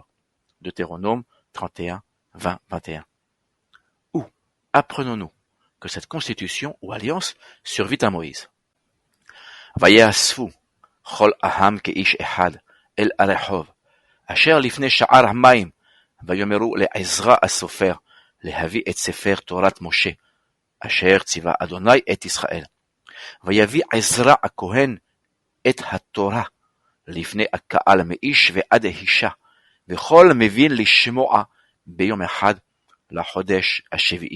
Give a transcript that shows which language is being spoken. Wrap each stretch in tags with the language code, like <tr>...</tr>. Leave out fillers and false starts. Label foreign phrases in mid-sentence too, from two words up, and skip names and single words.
<fr>Deutéronome 31, 20, 21. Où apprenons-nous que cette constitution ou alliance survit à Moïse?</fr> <he>ויאספו כל העם כאיש אחד אל הרחוב, אשר לפני שער המים, ויאמרו לעזרא הסופר להביא את ספר תורת משה, אשר ציווה אדוני את ישראל. ויביא עזרא הכהן את התורה לפני הקהל מאיש ועד אישה, וכל מבין לשמוע ביום אחד לחודש השביעי.</he>